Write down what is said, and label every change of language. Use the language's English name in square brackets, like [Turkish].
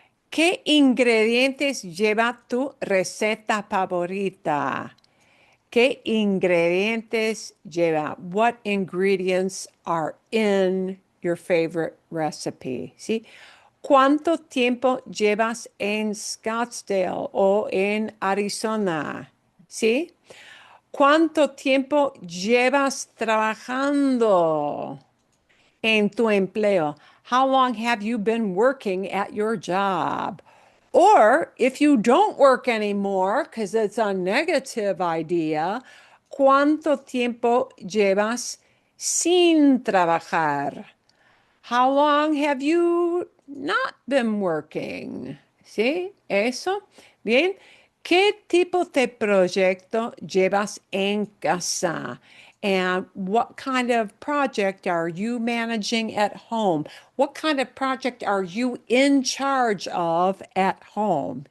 [Spanish] ¿Qué ingredientes lleva tu receta favorita? ¿Qué ingredientes lleva? [English] What ingredients are in your favorite recipe? [Spanish] ¿Sí? ¿Cuánto tiempo llevas en Scottsdale o en Arizona? ¿Sí? ¿Cuánto tiempo llevas trabajando en tu empleo? [English] How long have you been working at your job? Or if you don't work anymore, because it's a negative idea, [Spanish] ¿cuánto tiempo llevas sin trabajar? [English] How long have you not been working? [Spanish] ¿Sí? Eso. Bien. ¿Qué tipo de proyecto llevas en casa? [English] And what kind of project are you managing at home? What kind of project are you in charge of at home?